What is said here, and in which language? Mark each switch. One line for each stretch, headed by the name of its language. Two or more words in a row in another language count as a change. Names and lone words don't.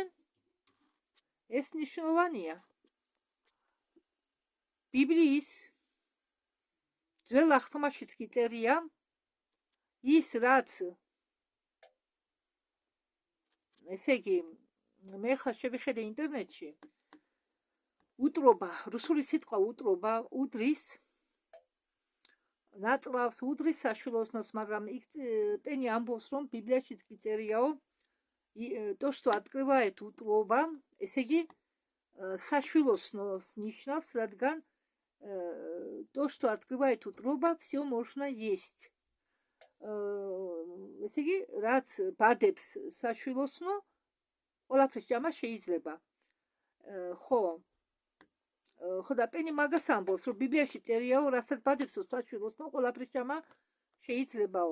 Georgian: ეს მნიშვნელოვანია. ბიბლიის ძველ აღთქმაშიც კი წერია, ის რაც ესე იგი, მე ხა შევიხედე ინტერნეტში, უტრობა, რუსული სიტყვა უტრობა, უდრის, ნაწლავს უდრის საშვილოსნოს, მაგრამ იქ პენი ამბობს, რომ ბიბლიაშიც კი წერიაო,
Russian: то, что открывает утроба,
Georgian: ესე იგი საშვილოსნოს ნიშნავს, რადგან
Russian: то, что открывает утроба, все можно есть.
Georgian: ესე იგი, რაც ბადებს საშვილოსნო, ყველაფრის ჭამა შეიძლება. ხო და პენი მაგას ამბობს, რომ ბიბლიაში წერიაო, რასაც ბადებს საშვილოსნო, ყველაფრის ჭამა შეიძლებაო.